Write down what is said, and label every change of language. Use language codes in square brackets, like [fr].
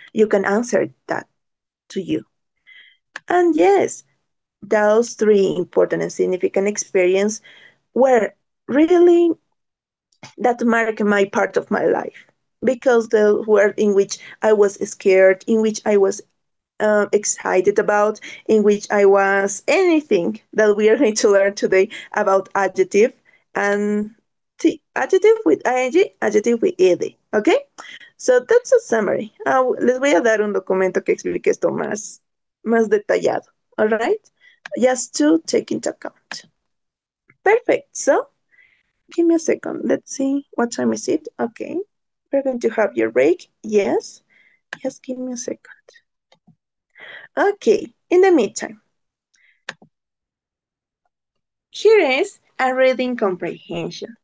[en] You can answer that to you. And yes, those 3 important and significant experiences were really that marked my part of my life because they were in which I was scared, in which I was excited about, in which I was anything that we are going to learn today about adjective and adjective with ing, adjective with ed. Okay? So that's a summary. [es] Les voy a dar un documento que explique esto más detallado. [en] All right? Just to take into account. Perfect. So give me a second. Let's see. What time is it? Okay. We're going to have your break. Yes. Just give me a second. Okay. In the meantime, here is a reading comprehension.